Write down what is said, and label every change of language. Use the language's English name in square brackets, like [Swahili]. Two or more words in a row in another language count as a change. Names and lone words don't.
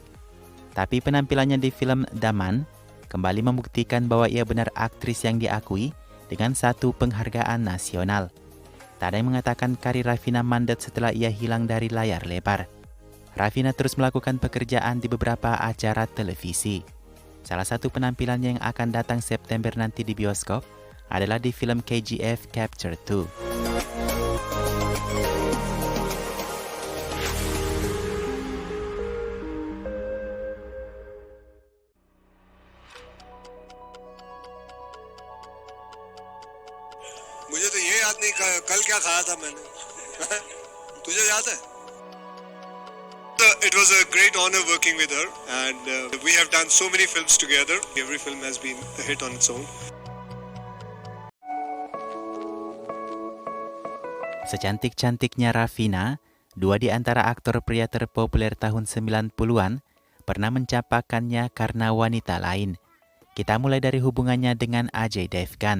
[Indonesian] Tapi penampilannya di film Daman kembali membuktikan bahwa ia benar aktris yang diakui dengan 1 penghargaan nasional. Tak ada yang mengatakan karir Raveena mandat setelah ia hilang dari layar lebar. Raveena terus melakukan pekerjaan di beberapa acara televisi. Salah satu penampilannya yang akan datang September nanti di bioskop adalah di film KGF Chapter 2. [Hindi] मुझे तो ये याद नहीं कल क्या खाया था मैंने तुझे याद है [English] It was a great honor working with her and we have done so many films together. Every film has been a hit on its own. [Indonesian] Secantik-cantiknya Raveena, dua di antara aktor pria terpopuler tahun 90-an pernah mencapakannya karena wanita lain. Kita mulai dari hubungannya dengan Ajay Devgan.